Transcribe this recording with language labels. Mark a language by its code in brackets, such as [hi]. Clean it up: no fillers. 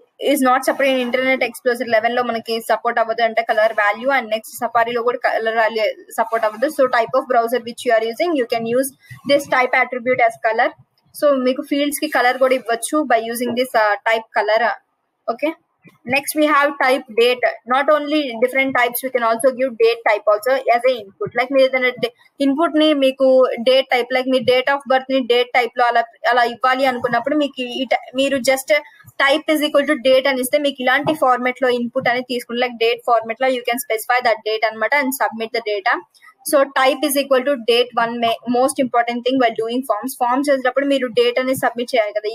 [en] is not support in Internet Explorer 11 [te] లో మనకి support అవ్వదు అంటే కలర్ వాల్యూ. అండ్ నెక్స్ట్ సఫారీలో కూడా కలర్ వాల్యూ సపోర్ట్ అవ్వదు. [en] So type of browser which you are using you can use this type attribute as colour. [te] So మీకు fields కి colour కూడా ఇవ్వచ్చు by using this type colour. Okay, [en] Next we have type date. Not only different types, we can also give date type also as a input. [te] Like మీరు ఏదైనా input ని మీకు date type, like మీ date of birth ని date type లో అలా ఇవ్వాలి అనుకున్నప్పుడు మీకు మీరు just type is equal to date అని ఇస్తే మీకు ఇలాంటి ఫార్మెట్ లో ఇన్పుట్ అనేది తీసుకుంటే, లైక్ డేట్ ఫార్మెట్ లో [en] You can specify that date అనమాట and submit the data. [te] So type is equal to date. [en] one most important thing while doing forms [te] చేసేటప్పుడు మీరు డేట్ అనేది సబ్మిట్ చేయాలి కదా.